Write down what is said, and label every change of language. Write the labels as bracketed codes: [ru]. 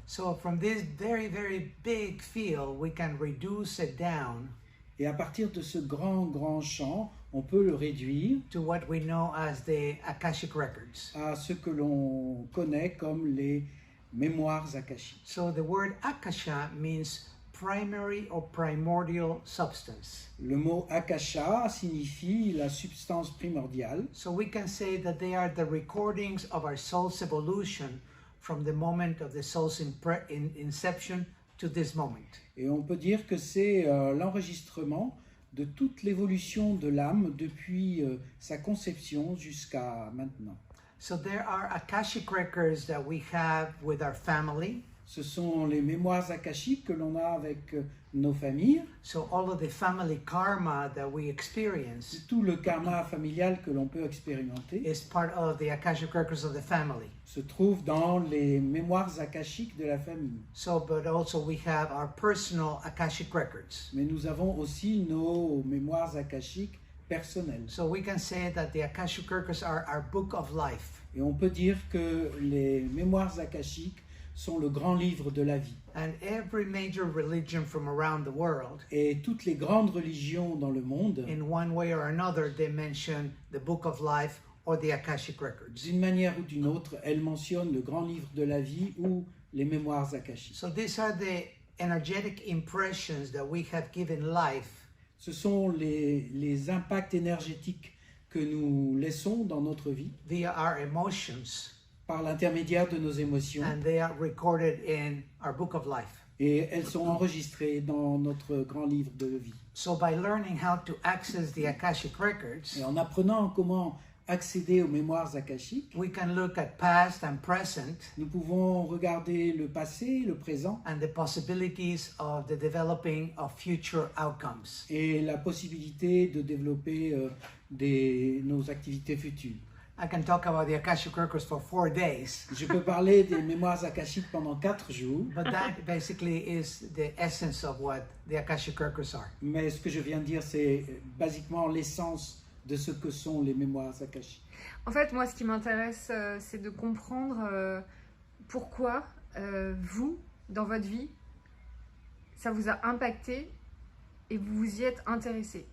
[en] So from this very, very big field, we can reduce it down [fr] Et à partir de ce grand champ, on peut le réduire [en] to what we know as the Akashic Records. [fr] à ce que l'on connaît comme les mémoires akashiques. [en] So the word Akasha means primary or primordial substance. [fr] Le mot akasha signifie la substance primordiale. [en] So we can say that they are the recordings of our soul's evolution from the moment of the soul's inception to this moment. [fr] Et on peut dire que c'est l'enregistrement de toute l'évolution de l'âme depuis sa conception jusqu'à maintenant. [en] So there are Akashic records that we have with our family. [fr] Ce sont les mémoires akashiques que l'on a avec nos familles. [en] So all of the family karma that we experience [fr] Tout le karma familial que l'on peut expérimenter [en] is part of the Akashic records of the family. [fr] se trouve dans les mémoires akashiques de la famille. [en] So, but also we have our personal Akashic records. [fr] Mais nous avons aussi nos mémoires akashiques personnelles. [en] So we can say that the Akashic records are our book of life. [fr] Et on peut dire que les mémoires akashiques sont le grand livre de la vie. [en] And every major religion from around the world, [fr] Et toutes les grandes religions dans le monde, [en] in one way or another, they mention the book of life or the Akashic records. [fr] d'une manière ou d'une autre, elles mentionnent le grand livre de la vie ou les mémoires akashiques. [en] So these are the energetic impressions that we have given life [fr] Ce sont les impacts énergétiques que nous laissons dans notre vie [en] via our emotions, [fr] par l'intermédiaire de nos émotions. [en] and they are recorded in our book of life. [fr] Et elles sont enregistrées dans notre grand livre de vie. [en] So by learning how to access the Akashic records, [fr] Et en apprenant comment accéder aux mémoires akashiques, [en] we can look at past and present [fr] nous pouvons regarder le passé, le présent [en] and the possibilities of the developing of future outcomes. [fr] et la possibilité de développer nos activités futures. [en] I can talk about the Akashic records for 4 days, [fr] Je peux parler des mémoires akashiques pendant 4 jours, [en] but that basically is the essence of what the Akashic records are. [fr] mais ce que je viens de dire, c'est basiquement l'essence de ce que sont les mémoires akashiques. En fait, moi, ce qui m'intéresse, c'est de comprendre pourquoi vous, dans votre vie, ça vous a impacté et vous vous y êtes intéressé.